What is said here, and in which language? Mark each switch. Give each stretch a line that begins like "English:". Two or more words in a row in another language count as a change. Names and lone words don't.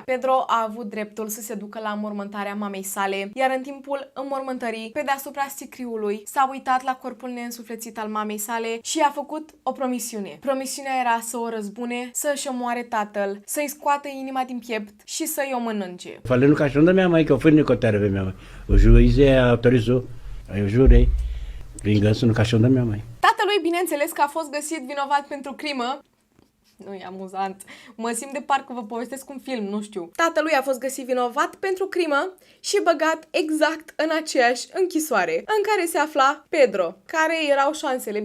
Romanian: Pedro a avut dreptul să se ducă la înmormântarea mamei sale, iar în timpul înmormântării, pe deasupra sicriului, s-a uitat la corpul neînsuflețit al mamei sale și a făcut o promisiune. Promisiunea era să o răzbune, să-și omoare tatăl, să-i scoată inima din piept și să-i o mănânce.
Portuguese: Falei no caixão da minha mãe, que eu fui necrotério ver minha mãe. O juiz autorizou. Aí eu jurei vingança no caixão da minha mãe.
Romanian: Tatălui, bineînțeles că a fost găsit vinovat pentru crimă. Nu e amuzant. Mă simt de parcă vă povestesc un film, nu știu. Tatălui a fost găsit vinovat pentru crimă și băgat exact în aceeași închisoare în care se afla Pedro. Care erau șansele?